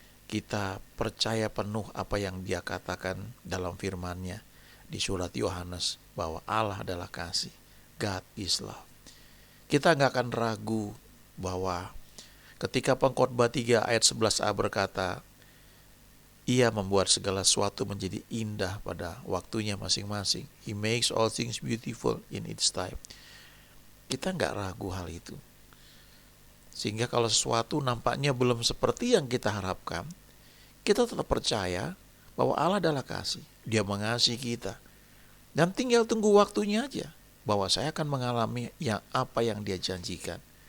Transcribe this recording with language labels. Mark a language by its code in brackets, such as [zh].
[id] Kita percaya penuh apa yang Dia katakan dalam firman-Nya di surat Yohanes, bahwa Allah adalah kasih. [en] God is love. [id] Kita nggak akan ragu bahwa ketika Pengkhotbah 3 ayat 11a berkata, Ia membuat segala sesuatu menjadi indah pada waktunya masing-masing. [en] He makes all things beautiful in its time. [id] Kita nggak ragu hal itu. Sehingga kalau sesuatu nampaknya belum seperti yang kita harapkan, kita tetap percaya bahwa Allah adalah kasih. Dia mengasihi kita. Dan tinggal tunggu waktunya aja, bahwa saya akan mengalami apa yang Dia janjikan.